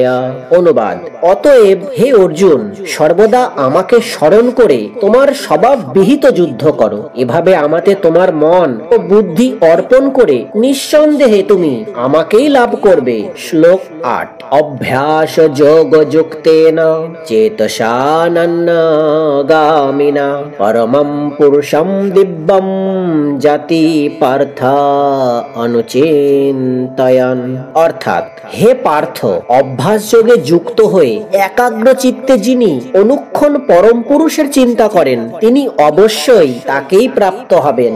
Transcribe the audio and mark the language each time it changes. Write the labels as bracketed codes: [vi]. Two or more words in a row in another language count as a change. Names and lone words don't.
[bn] অতএব অতএব হে অর্জুন, সর্বদা আমাকে স্মরণ করে তোমার স্বভাব বিহিত যুদ্ধ করো। এভাবে আমাতে তোমার মন ও বুদ্ধি অর্পণ করে নিঃসন্দেহে তুমি আমাকেই লাভ করবে। [sa] শ্লোক 8। অভ্যাস যোগ যুক্তেন চেতসা নন্যগামিনা পরমম পুরুষম দিব্যম জাতি পার্থ অনুচিন্তয়ন। [bn] অর্থাৎ, হে পার্থ, অভ্যাস যোগে যুক্ত হয়ে একাগ্র চিত্তে যিনি অনুক্ষণ পরম পুরুষের চিন্তা করেন তিনি অবশ্যই তাকেই প্রাপ্ত হবেন।